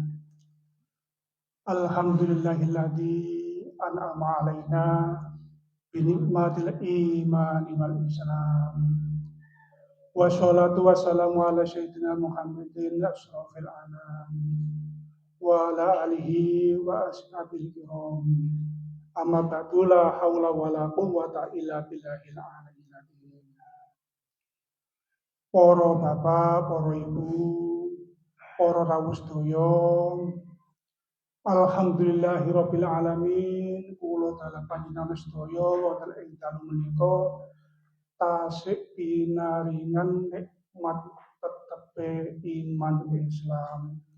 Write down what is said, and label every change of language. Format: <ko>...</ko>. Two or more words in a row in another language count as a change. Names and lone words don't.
<ar>الحمد لله الذي أنعم علينا بنعمة الإيمان والإسلام. والصلاة والسلام على سيدنا محمد أشرف الأنام وعلى آله وأصحابه كرام. أما بعد لا حول ولا قوة إلا بالله العلي العظيم.</ar> <jv>Para bapak, para ibu, para rawuh sedaya,</jv> <ar>الحمد لله رب العالمين,</ar> <jv>kula dalem panjenengan sedaya wonten ing dalu menika tasik pinaringan nikmat tetepe iman Islam,</jv>